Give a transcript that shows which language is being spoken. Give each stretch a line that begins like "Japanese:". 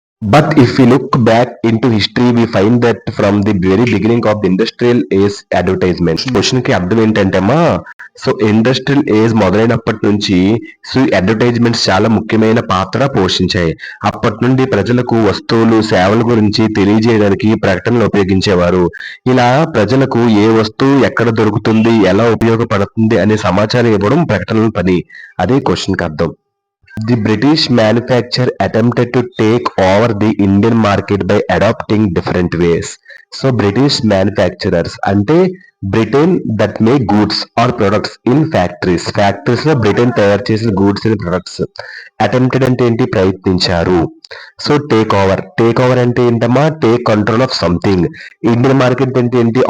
English: But if we look back into history, we find that from the very beginning of the industrial age advertisement.
Telugu: Question కి అర్థం ఏంటంటేమా, so industrial age మొదలైనప్పటి నుంచి so advertisements చాలా ముఖ్యమైన పాత్ర పోషించాయి. అప్పటి నుండి ప్రజలకు వస్తువులు, సేవల గురించి తెలియజేయడానికి ప్రకటనలు ఉపయోగించేవారు. ఇలా ప్రజలకు ఏ వస్తువు ఎక్కడ దొరుకుతుంది, ఎలా ఉపయోగపడుతుంది అనే సమాచారం ఇవ్వడం ప్రకటనల పని. అదే క్వశ్చన్ కి అర్థం.
English: The British manufacturer attempted to take over the Indian market by adopting different ways. So British manufacturers అంటే Britain that make goods or products in factories.
Telugu: Factories లో బ్రిటన్ తయారు చేసిన గూడ్స్ అండ్ ప్రొడక్ట్స్. అటెంప్టెడ్ అంటే ఏంటి? ప్రయత్నించారు. So take over అంటే ఏంటమ్మా?
English: Take control of something. Indian market
Telugu: అంటే ఏంటి?